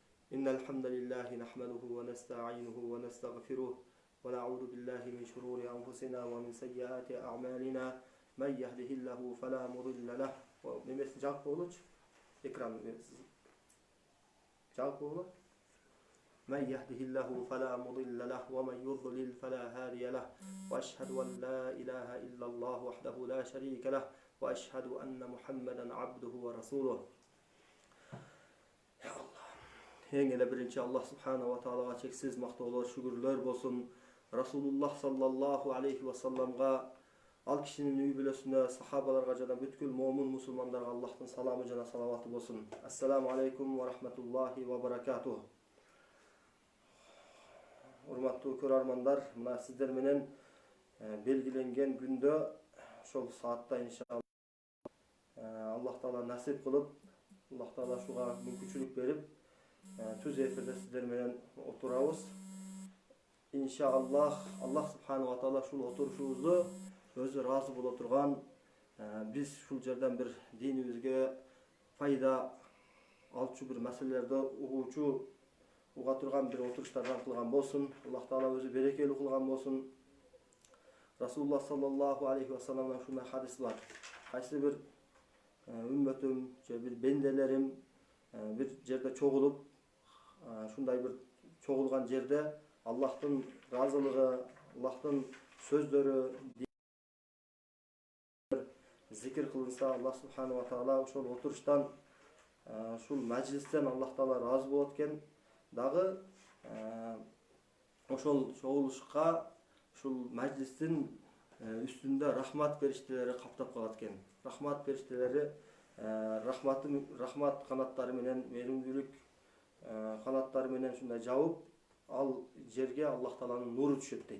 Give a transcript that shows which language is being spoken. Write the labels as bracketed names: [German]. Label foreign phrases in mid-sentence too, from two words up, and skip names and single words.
[Arabic] إن الحمد لله نحمده ونستعينه ونستغفره ونعوذ بالله من شرور أنفسنا ومن سيئات أعمالنا من يهده الله فلا مضل له немesi жак болчу экран жак болот من يهده الله فلا مضل له ومن يضلل فلا هادي له وأشهد أن لا إله إلا الله وحده لا شريك له وأشهد أن محمدا عبده ورسوله. يا الله. [Kyrgyz] Eң эле биринчи Аллах [Arabic] سبحانه و [Kyrgyz] таалага чексиз мактоолор, шүгүрлөр болсун. Расулуллах [Arabic] صلى الله عليه و [Kyrgyz] салламга, ал кишинин үй бүлөсүнө, сахабаларга жана бүткүл момун мусулмандарга Аллахтын саламы жана салаваты болсун. [Arabic] السلام عليكم ورحمة الله وبركاته. [Kyrgyz] Урматтуу көрөрмандар, мына сиздер менен белгиленген күндө, ошол саатта [Arabic] إن شاء الله الله تعالى [Kyrgyz] насип кылып, Аллах таала шуга мүмкүнчүлүк берип, түз эфирде сиздер менен отурабыз. Иншаллах, Аллах [Arabic] سبحانه وتعالى [Kyrgyz] ушул отурушубузду өзү ыраазы боло турган, биз ушул жерден бир динибизге пайда алчу бир маселелерди уга турган бир отуруштардан кылган болсун. Аллах таала өзү берекелүү кылган болсун. Расулуллах [Arabic] صلى الله عليه و [Kyrgyz] салламдан ушундай хадис бар. Кайсы бир үммөтүм же бир бенделерим бир жерде чогулуп, ушундай бир чогулган жерде Аллахтын ыраазылыгы, Аллахтын сөздөрү, зикир кылынса, Аллах [Arabic] سبحانه وتعالى [Kyrgyz] ошол отуруштан, ушул мажлистен Аллах таала ыраазы болот экен. Дагы ошол чогулушка, ушул мажлистин үстүндө рахмат периштелери каптап калат экен. Рахмат периштелери рахмат канаттары менен, мээримдүүлүк канаттары менен ушундай жабып, ал жерге Аллах тааланын нуру түшөт дейт.